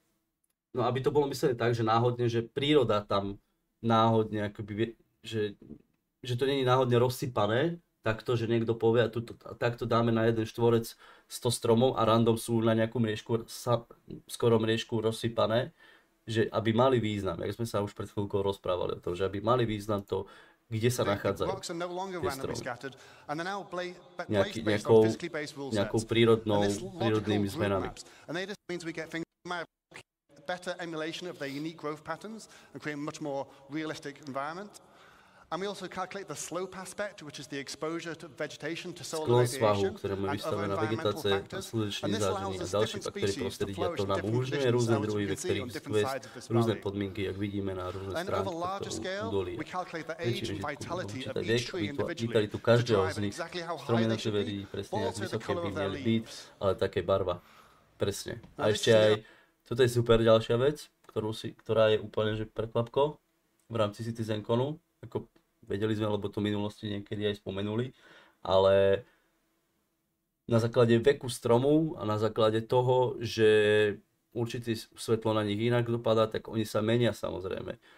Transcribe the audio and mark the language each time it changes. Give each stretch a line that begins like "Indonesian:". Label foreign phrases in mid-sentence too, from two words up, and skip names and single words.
Slovak: to bolo myslené tak, že náhodne, že príroda tam náhodne, akoby, že to nie je náhodne rozsypané, takto, že niekto povie, a takto dáme na jeden štvorec 100 stromov a random sú na nejakú mriežku, skoro mriežku rozsypané, že aby mali význam, jak sme sa už pred chvíľkou rozprávali o tom, že aby mali význam to, kde sa nachádzajú tie stromy. Nejakou prírodnými zmenami.
English: Better emulation of their unique growth patterns and create a much more realistic environment. And we also calculate the slope aspect, which is the exposure to vegetation, to solar radiation, and other environmental factors. And this allows us different species to flourish in different conditions, as we can see on different sides of this valley. And over larger scale, we calculate the age and vitality of each tree individually to derive exactly how high they should be, but also the color of their leaves.
Slovak: Ale také barva. Presne. A ešte aj, toto je super ďalšia vec, ktorá je úplne že prekvapko v rámci CitizenConu. Ako vedeli sme, lebo to v minulosti niekedy aj spomenuli, ale na základe veku stromu a na základe toho, že určité svetlo na nich inak dopadá, tak oni sa menia samozrejme.